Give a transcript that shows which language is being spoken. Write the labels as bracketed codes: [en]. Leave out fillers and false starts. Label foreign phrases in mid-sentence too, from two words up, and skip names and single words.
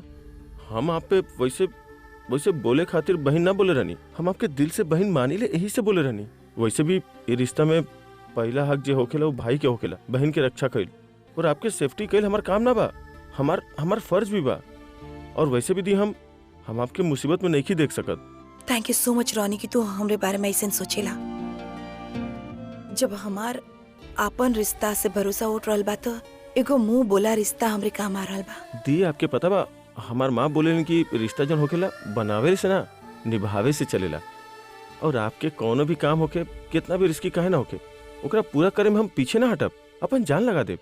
[bho] हम आप पे वैसे बोले खातिर बहन ना बोले रहनी, हम आपके दिल से बहन मानी ले, यही से बोले रहनी। वैसे भी ये रिश्ता में पहला हक जो होखेला वो भाई के होखेला, बहन के रक्षा कइल और आपके सेफ्टी कइल हमार काम ना बा, हमार फर्ज भी बा। और वैसे भी दी हम आपके मुसीबत में नहीं देख सकत। [en] thank you so much [bho] रोनी कि तू हमरे बारे में ऐसे सोचेला। जब हमार आपन रिश्ता से भरोसा उठ रहल बा तो एगो मुंह बोला रिश्ता हमरे काम आ रहल बा। दी आपके पता बा, हमार माँ बोले कि रिश्ता जन होखेला बनावे से ना निभावे से चलेला। और आपके कोनो भी काम होके कितना भी रिस्की काहे ना होके, ओकरा पूरा करे में हम पीछे ना हटब, अपन जान लगा देब।